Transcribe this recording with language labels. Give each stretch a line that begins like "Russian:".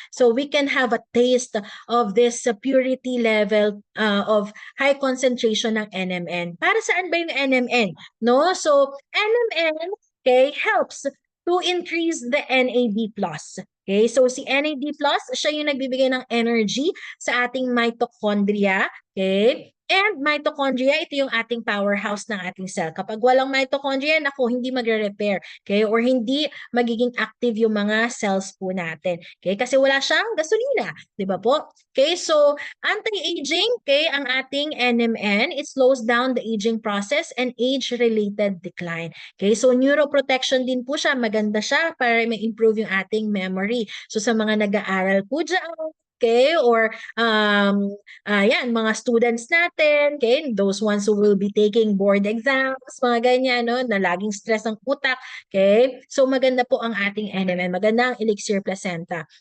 English: So, we can have a taste of this purity level of high concentration ng NMN.
Filipino: Para saan ba yung NMN?
English: No? So, NMN, okay, helps to increase the NAD+.
Filipino: Okay, so si NAD+, siya yung nagbibigay ng energy sa ating mitochondria. Okay? And mitochondria, ito yung ating powerhouse ng ating cell. Kapag walang mitochondria, naku, hindi magre-repair. Okay? Or hindi magiging active yung mga cells po natin. Okay? Kasi wala siyang gasolina. Di ba po?
English: Okay, so anti-aging, okay,
Filipino: ang ating NMN,
English: it slows down the aging process and age-related decline.
Filipino: Okay, so neuroprotection din po siya, maganda siya para ma-improve yung ating memory. So sa mga nag-aaral po dyan, okay, or yan, mga students natin, okay,
English: those ones who will be taking board exams,
Filipino: mga ganyan, no, na laging stress ang utak, okay, so maganda po ang ating NMN, maganda ang Elixir Placenta.